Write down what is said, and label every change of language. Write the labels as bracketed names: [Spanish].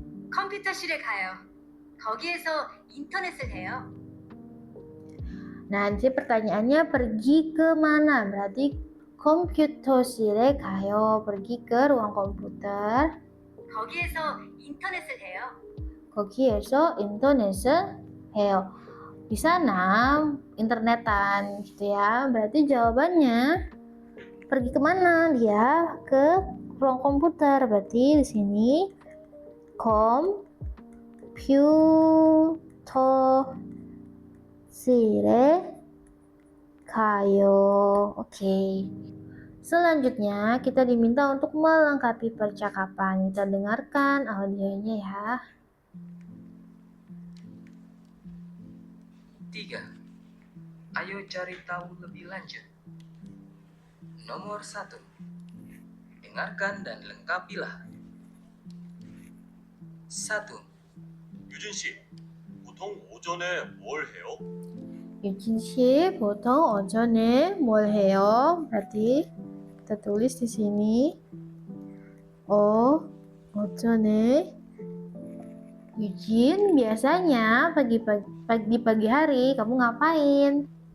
[Korean] 컴퓨터실에 가요. 거기에서 인터넷을 해요. [Indonesian] Nanti pertanyaannya pergi ke mana? [Korean] Berarti 컴퓨터실에 가요. [Indonesian] pergi ke ruang komputer. [Korean] 거기에서 인터넷을 해요. 거기에서 인터넷을 해요. [Indonesian] Di sana internetan gitu ya. Berarti jawabannya pergi kemana? Dia ke ruang komputer. Berarti di sini [Korean] 컴퓨터실에 가요. [Indonesian] Oke. Selanjutnya kita diminta untuk melengkapi percakapan. Kita dengarkan audionya ya. 3. Ayo cari tahu lebih lanjut. Nomor 1. Dengarkan dan lengkapilah. 1. [Korean] 유진 씨, 보통 오전에 뭘 해요? 유진 씨, 보통 오전에 뭘 해요? [Indonesian] Berarti kita tulis di sini. 오전에 Yujin, biasanya pagi hari kamu ngapain?